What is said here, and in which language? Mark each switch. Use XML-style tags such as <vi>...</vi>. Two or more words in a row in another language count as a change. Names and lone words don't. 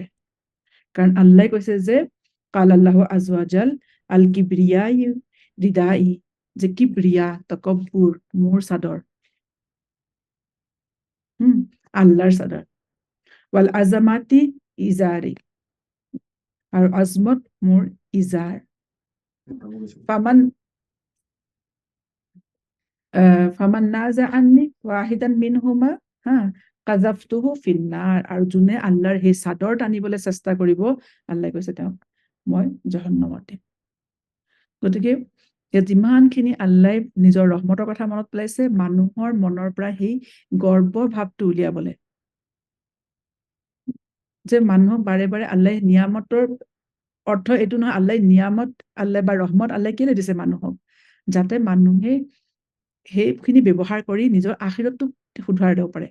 <as>কাৰণ আল্লাহে কৈছে যে</as> <ar>قال الله عز وجل الكبرياء ردائي,</ar> <as>যে কিবৰিয়া তকব্বুৰ মোৰ চাদৰ, আল্লাহৰ চাদৰ।</as> <ar>والعظمة إزاري,</ar> <as>আৰু আজমত মোৰ ইজাৰ।</as> <ar>فمن فمن نازعني واحدا منهما قذفته في النار,</ar> <as>আৰু যোনে আল্লাহৰ সেই চাদৰ টানিবলৈ চেষ্টা কৰিব, আল্লাহে কৈছে তেওঁক মই জাহান্নামত দিম। গতিকে যিমানখিনি আল্লাহে নিজৰ ৰহমতৰ কথা মনত পেলাইছে, মানুহৰ মনৰ পৰা সেই গৰ্ব ভাৱটো উলিয়াবলে, যে মানুহক বাৰে বাৰে আল্লাহে নিয়ামতৰ অৰ্থ এইটো নহয়, আল্লাহে নিয়ামত আল্লাহ বা ৰহমত আল্লাহে কেলে দিছে মানুহক, যাতে মানুহে সেইখিনি ব্যৱহাৰ কৰি নিজৰ আখিৰতটো শুধৰাই দিব পাৰে।</as>